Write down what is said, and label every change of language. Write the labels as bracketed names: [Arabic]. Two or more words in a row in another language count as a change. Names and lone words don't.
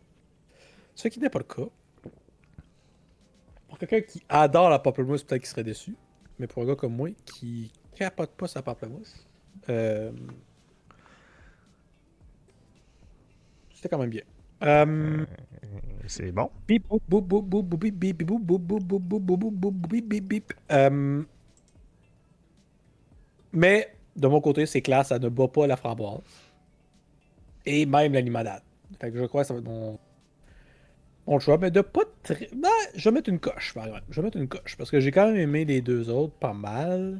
[French] Ce qui n'est pas le cas. Pour quelqu'un qui adore la pamplemousse, peut-être qu'il serait déçu. Mais pour un gars comme moi qui capote pas sa pamplemousse, c'était quand même bien. C'est bon. Bip, boop, boop, boop, boop, boop, bip, bip, boop, boop, boop, boop, boop, boop, boop, boop, bip, bip, bip. Mais de mon côté, c'est classe, ça ne bat pas la framboise. Et même la limonade. Fait que je crois que ça va être mon choix. Mais de pas très. Ben, je vais mettre une coche, par exemple. Je vais mettre une coche. Parce que j'ai quand même aimé les deux autres pas mal.